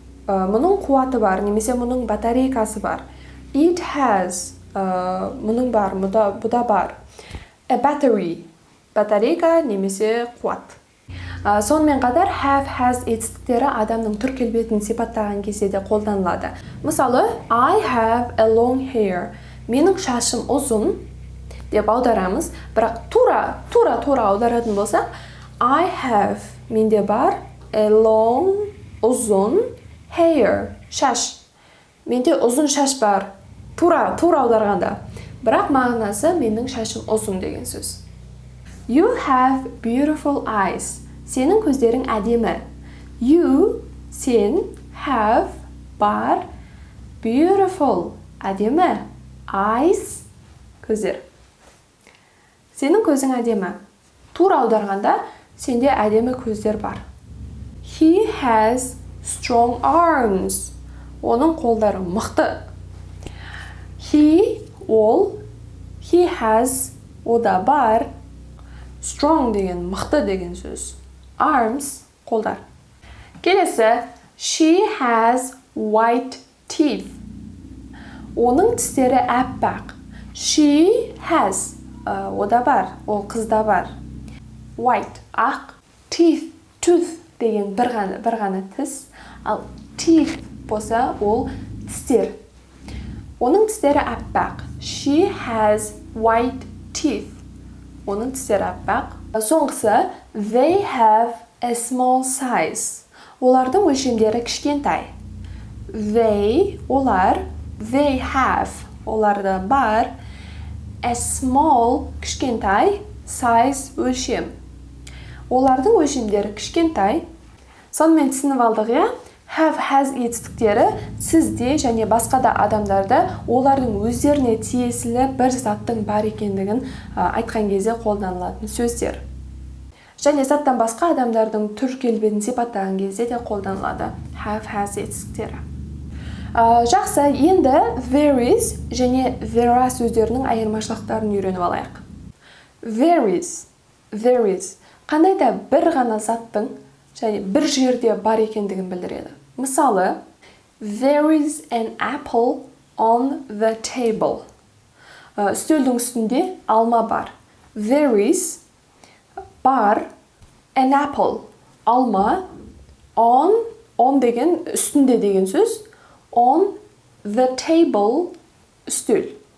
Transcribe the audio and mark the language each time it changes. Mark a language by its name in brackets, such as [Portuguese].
[Kazakh] Мұның қуаты бар, немесе мұның батарейкасы бар. [English] It has, [Kazakh] мұның бар, бұда бар. A battery. Батарейка немесе қуат. Сонымен қатар have, has етістіктері адамның түр келбетін сипаттаған кезде де қолданылады. [English] Мысалы, I have a long hair. [Kazakh] Менің шашым ұзын деп аударамыз, бірақ тура аударатын болсақ, I have, менде бар, a long, ұзын, hair, шаш. Менде ұзын шаш бар, тура аударғанда. Бірақ мағынасы менің шашым ұзын деген сөз. [English] You have beautiful eyes. [Kazakh] Сенің көздерің әдемі. You, сен, have, бар, beautiful, әдемі, eyes, көздер. Сенің көзің әдемі. Тура аударғанда, сенде әдемі көздер бар. [English] He has strong arms. [Kazakh] Оның қолдары мықты. He, ол, he has, ода бар, strong деген, мықты деген сөз. Arms, қолдар. [English] Келесі, she has white teeth. [Kazakh] Оның тістері әппақ. She has, ода бар, ол қызда бар. White, ақ. Teeth, tooth деген бір ғана тіс. Ал teeth болса, ол тістер. Оның тістері әппақ. [English] She has white teeth. [Kazakh] Оның тістері әппақ. [English] Соңғысы, they have a small size. [Kazakh] Олардың өлшемдері кішкентай. They, олар, they have, оларда бар, a small, кішкентай, size, өлшем. Олардың өлшемдері кішкентай. Сонымен түсініп алдық, я? Have, has етістіктері сізде және басқа да адамдарда олардың өздеріне тиесілі бір заттың бар екендігін айтқан кезде қолданылатын сөздер. Және заттан басқа адамдардың түр келбетін сипаттаған кезде де қолданылады. Have, has етістіктері. Жақсы, енді there is және there are сөздерінің айырмашылықтарын үйреніп алайық. There is қандай да бір ғана заттың және бір жерде бар екендігін білдіреді. [English] Мысалы, there is an apple on the table. [Kazakh] Үстелдің үстінде алма бар. [English] There is, бар, an apple, алма, on деген үстінде деген сөз, on the table, үстел.